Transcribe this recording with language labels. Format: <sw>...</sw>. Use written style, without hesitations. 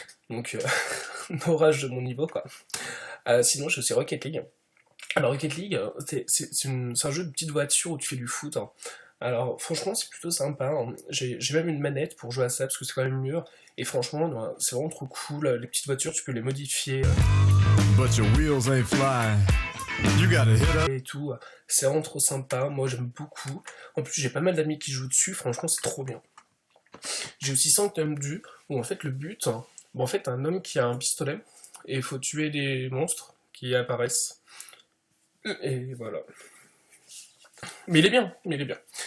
<fr>Donc orage de mon niveau quoi. Sinon j'ai aussi Rocket League. Alors Rocket League, c'est un jeu de petite voiture où tu fais du foot, hein. Alors franchement c'est plutôt sympa, hein. J'ai même une manette pour jouer à ça parce que c'est quand même mieux. Et franchement c'est vraiment trop cool. Les petites voitures tu peux les modifier</fr> <en>But your wheels ain't flying. You gotta hit up.</en> <fr>et tout. C'est vraiment trop sympa, moi j'aime beaucoup. En plus j'ai pas mal d'amis qui jouent dessus, franchement c'est trop bien. J'ai aussi Sanctum Du, où en fait le but, hein, bon, en fait un homme qui a un pistolet et il faut tuer des monstres qui apparaissent. Et voilà. Mais il est bien, mais il est bien.</fr>